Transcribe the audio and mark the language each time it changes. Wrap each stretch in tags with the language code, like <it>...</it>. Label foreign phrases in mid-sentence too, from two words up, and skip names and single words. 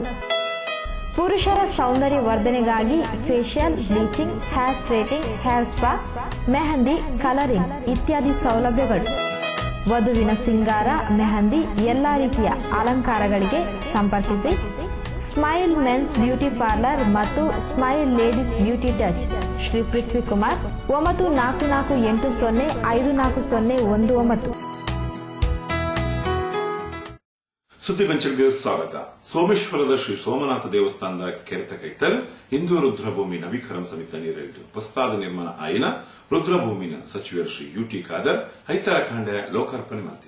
<kn>ಪುರುಷರ ಸೌಂದರ್ಯ ವರ್ಧನೆಗಾಗಿ ಫೇಶಿಯಲ್, ಬ್ಲೀಚಿಂಗ್,</kn> <en>hair straightening, hair spa,</en> <kn>ಮೆಹಂದಿ, ಕಲರಿಂಗ್ ಇತ್ಯಾದಿ ಸೌಲಭ್ಯಗಳು. ವಧುವಿನ ಸಿಂಗಾರ, ಮೆಹಂದಿ, ಎಲ್ಲಾ ರೀತಿಯ ಅಲಂಕಾರಗಳಿಗೆ ಸಂಪರ್ಕಿಸಿ ಸ್ಮೈಲ್ ಮೆನ್ಸ್ ಬ್ಯೂಟಿ ಪಾರ್ಲರ್ ಮತ್ತು ಸ್ಮೈಲ್ ಲೇಡೀಸ್ ಬ್ಯೂಟಿ ಟಚ್, ಶ್ರೀ ಪೃಥ್ವಿ ಕುಮಾರ್, 9448054019. ಸುದ್ದಿಗೊಂಚಲಿಗೆ ಸ್ವಾಗತ.</kn> <tcy>ಸೋಮೇಶ್ವರದ ಶ್ರೀ ಸೋಮನಾಥ ದೇವಸ್ಥಾನದ ಕೆರೆತ ಕೈತಲ್ ಹಿಂದೂ ರುದ್ರಭೂಮಿ ನವೀಕರಣ ಸಮಿತಿ ನೀರಿಟ್ಟು ಹೊಸದಾದ ನಿರ್ಮಾಣ ಆಯಿನ ರುದ್ರಭೂಮಿನ ಸಚಿವರು ಶ್ರೀ ಯುಟಿ ಖಾದರ್ ಐತರ ಕಾಂಡೆ ಲೋಕಾರ್ಪಣೆ ಮಾಡ್ತಾರೆ.</tcy>